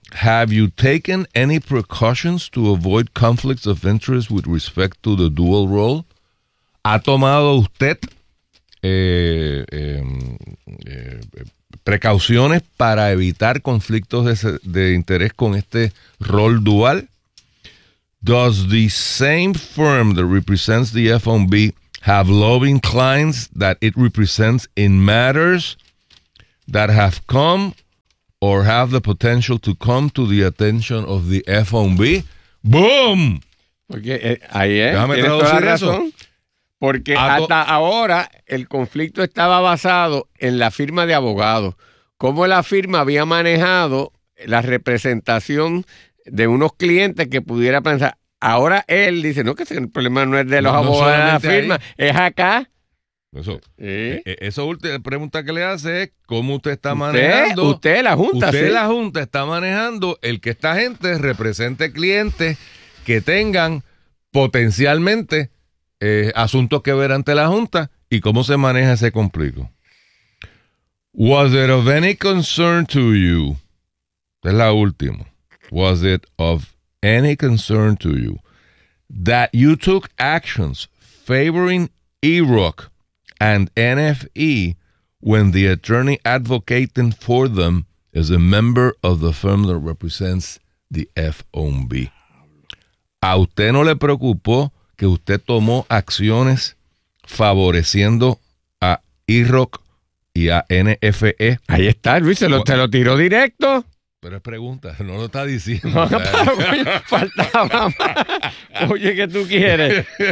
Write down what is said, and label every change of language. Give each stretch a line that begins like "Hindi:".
English: Have you taken any precautions to avoid conflicts of interest with respect to the dual role?
Spanish: ¿Ha tomado usted precauciones para evitar conflictos de interés con este rol dual?
English: Does the same firm that represents the FOMB have lobbying clients that it represents in matters that have come or have the potential to come to the attention of the FOMB? ¡Boom!
Spanish: Porque déjame traducir eso. Porque hasta ahora el conflicto estaba basado en la firma de abogados. Cómo la firma había manejado la representación de unos clientes que pudiera pensar. Ahora él dice, no, que el problema no es de los abogados de la firma, es acá. Eso. Esa última pregunta que le hace es, ¿cómo usted está manejando? Usted, la Junta. Usted, la Junta, está manejando el que esta gente represente clientes que tengan potencialmente asuntos que ver ante la Junta, y cómo se maneja ese conflicto.
English: Was it of any concern to you?
Spanish: Es la última.
English: Was it of any concern to you that you took actions favoring EROC and NFE when the attorney advocating for them is a member of the firm that represents the FOMB?
Spanish: ¿A usted no le preocupó que usted tomó acciones favoreciendo a IROC y a NFE? Ahí está, Luis, se lo tiró directo. Pero es pregunta, no lo está diciendo. Faltaba más. Oye, ¿qué tú quieres?